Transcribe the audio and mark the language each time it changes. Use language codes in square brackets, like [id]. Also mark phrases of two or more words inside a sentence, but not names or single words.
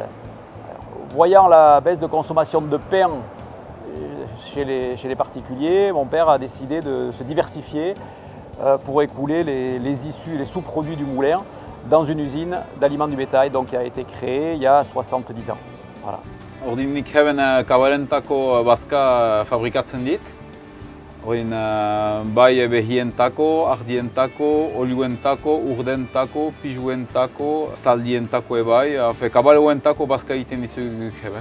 [fr] Voyant la baisse de consommation de pain chez les particuliers, mon père a décidé de se diversifier pour écouler les issues, les sous-produits du moulin dans une usine d'aliments du bétail qui a été créée il y a 70 ans. Voilà. [eu] Ordinik hemen kabarentako bazka fabrikatzen dit. Oin bai behientako, ardientako, oliuentako, urdentako, pijuentako, zaldientako bai, kabaleuentako bazka egiten dizugu hemen.